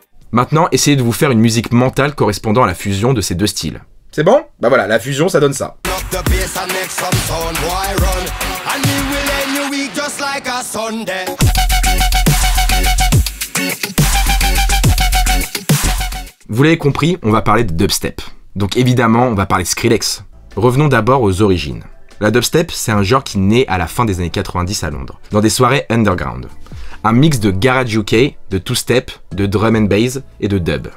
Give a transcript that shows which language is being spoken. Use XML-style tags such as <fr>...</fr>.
<fr>Maintenant, essayez de vous faire une musique mentale correspondant à la fusion de ces deux styles. C'est bon? Bah voilà, la fusion, ça donne ça.</fr> <en>the bass and make some sound, boy run. And me will end your week just like a Sunday.</en> <fr>Vous l'avez compris, on va parler de dubstep. Donc évidemment, on va parler de Skrillex. Revenons d'abord aux origines. La dubstep, c'est un genre qui naît à la fin des années 90 à Londres, dans des soirées underground. Un mix de garage UK, de two-step, de drum and bass et de dub.</fr>